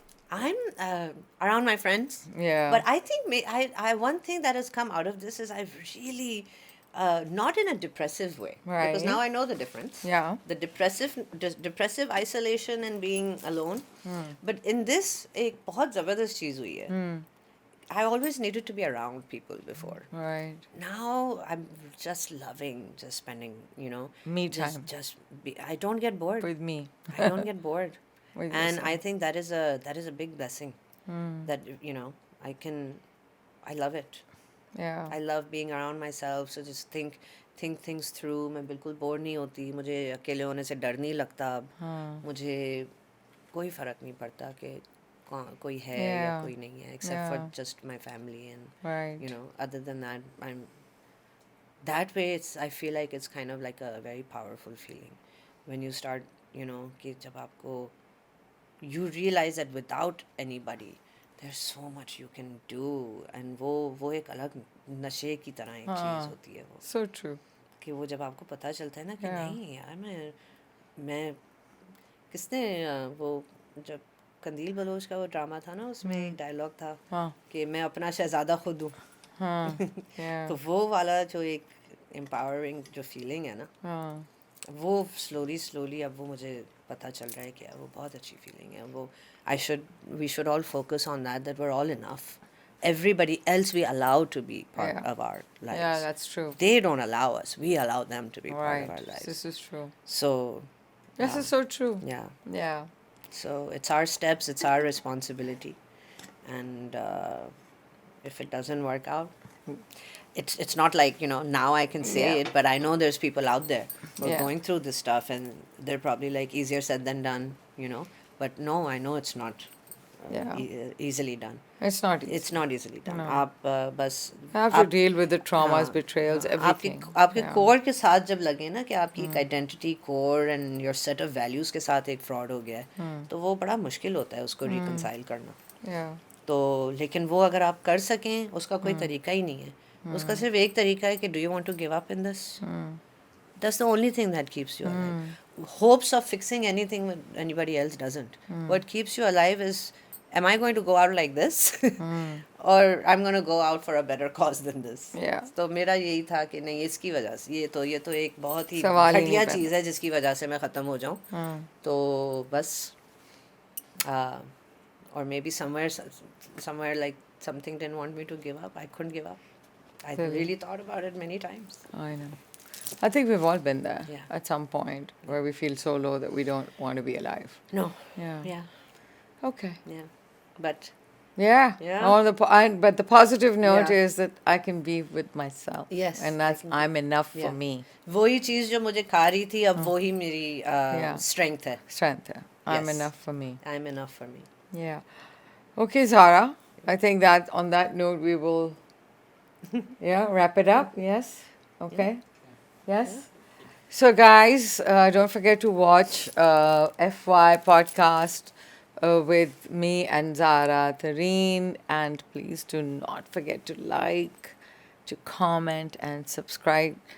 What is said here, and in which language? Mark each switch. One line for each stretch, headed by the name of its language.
English: I'm around my friends. Yeah. But I think I one thing that has come out of this is I've really not in a depressive way, because Right. now I know the difference. Yeah. The depressive isolation and being alone. But in this,
Urdu: ایک بہت زبردست چیز ہوئی ہے.
English: I always needed to be around people before. Right. Now I'm just loving just spending, you know, Me time. I don't get bored. With me. I don't get bored. With And yourself. I think that is a big blessing. That, you know, I love it. Yeah. I love being around myself. So just think things through.
Urdu: میں بالکل bore نہیں ہوتی. مجھے اکیلے ہونے سے ڈر نہیں لگتا اب. مجھے کوئی فرق نہیں پڑتا کہ کوئی ہے یا کوئی نہیں ہے,
English: except for just my family. And Right. you know, other than that, that way I feel like it's kind of like a very powerful feeling when you start, you know,
Urdu: کہ جب آپ کو
English: you realize that without anybody there's so much you can do.
Urdu: And وہ ایک الگ نشے کی طرح ایک چیز ہوتی ہے وہ,
English: So true.
Urdu: کہ وہ جب آپ کو پتہ چلتا ہے نا کہ نہیں یار میں کس نے وہ جب قندیل بلوچ کا وہ ڈرامہ تھا نا, اس میں ایک ڈائلاگ تھا کہ میں اپنا شہزادہ خود ہوں. تو وہ والا جو ایک امپاورنگ جو فیلنگ ہے نا, وہ سلولی اب وہ مجھے پتہ چل رہا ہے کہ وہ بہت اچھی فیلنگ ہے.
English: وہ we should all focus on that we're all enough. Everybody else we allow to be part of our lives. Yeah, that's true. They don't allow us. We allow them to be part of our Right. lives. This is true. So This is so true. yeah. Yeah. So it's our steps, it's our responsibility. And if it doesn't work out, it's not like, you know, now I can say it, but I know there's people out there who are going through this stuff and they're probably like easier said than done, you know. But no, I know it's not easily done. It's not easy. It's not easily done.
Urdu: آپ بس
English: have to deal with the traumas, betrayals, everything.
Urdu: آپ کے کور کے ساتھ جب لگے نا کہ آپ کی ایک
English: identity core and your set of values
Urdu: کے ساتھ ایک فراڈ ہو گیا ہے, تو وہ بڑا مشکل ہوتا ہے اس کو ریکنسائل کرنا.
English: Yeah.
Urdu: تو لیکن وہ اگر آپ کر سکیں, اس کا کوئی طریقہ ہی نہیں ہے. اس کا صرف ایک طریقہ ہے کہ
English: Do you want to give up in this. That's the only thing that keeps you alive. Hopes of fixing anything that anybody else doesn't. What keeps you alive is, am I going to go out like this? Or I'm going to go out for a better cause than this. Yeah.
Urdu: تو میرا یہی تھا کہ نہیں, اس کی وجہ سے یہ تو ایک بہت ہی سوال ہی گھٹیا نہیں چیز ہے جس کی وجہ سے میں ختم ہو جاؤں. تو بس
English: or maybe somewhere like something didn't want me to give up. I couldn't give up. I really thought about it many times. I know. I think we've all been there. Yeah. At some point where we feel so low that we don't want to be alive. No. Yeah. Okay. Yeah. But Yeah. But the positive note Yeah. is that I can be with myself. Yes, And I'm enough for Yeah. me.
Urdu: وہی چیز جو مجھے کھا رہی تھی اب وہی میری اسٹرینتھ ہے.
English: Strength. I'm Yes. enough for me. I'm enough for me. Yeah. Okay, Zara. I think that on that note we will wrap it up. Yes. Okay. Yes. So guys, don't forget to watch FY podcast with me and Zara Tareen, and please do not forget to like, to comment and subscribe.